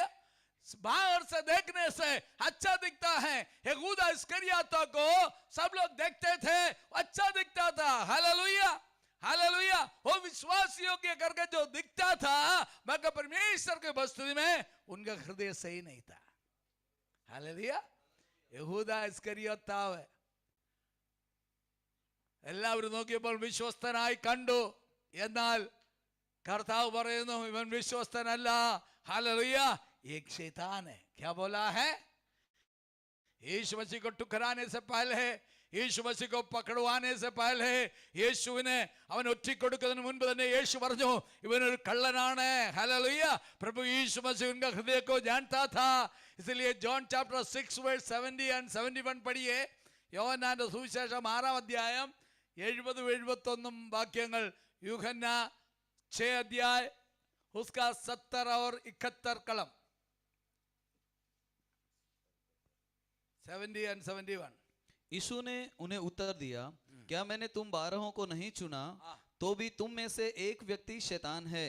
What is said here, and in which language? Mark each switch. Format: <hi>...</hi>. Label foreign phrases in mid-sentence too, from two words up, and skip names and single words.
<hi>बाहर से देखने से अच्छा दिखता है। यहूदा इस्करियोती को सब लोग देखते थे, अच्छा दिखता था। हालेलुया। हालेलुया। वो विश्वास योग्य करके जो दिखता था, मगर परमेश्वर के वस्तु में उनका हृदय सही नहीं था। हालेलुया।</hi> <ml>യഹൂദ ഇസ്കരിയോത്താവ് എല്ലാവരും നോക്കിയപ്പോൾ വിശ്വസ്തനായി കണ്ടു. എന്നാൽ കർത്താവ് പറയുന്നു, ഇവൻ വിശ്വസ്തനല്ല.</ml> <hi>हालेलुया। एक शैतान है। क्या बोला है? यीशु मसीह को ठुकराने से पहले, यीशु मसीहो पकड़वाने से पहले,</hi> <ml>യേശുവിനെ അവൻ ഒറ്റിക്കൊടുക്കുന്നതിന് മുൻപ് തന്നെ യേശു പറഞ്ഞു, ഇവനൊരു കള്ളനാണ്.</ml> <hi>हालेलुया। प्रभु यीशु मसीह उनका हृदय को जानता था। इसलिए</hi> <en>John chapter 6 verse 70 and 71</en> <hi>पढ़िए.</hi> <ml>യോഹന്നാന്റെ സുവിശേഷം 6-ാം അധ്യായം 70-71 വാക്യങ്ങൾ.</ml> <hi>യൂഹന്ന 6 अध्याय उसका 70 और 71 कलम 70 and 71. यीशु ने उन्हें उत्तर दिया, क्या मैंने तुम 12 को नहीं चुना? तो भी तुम में से एक व्यक्ति शैतान है।</hi>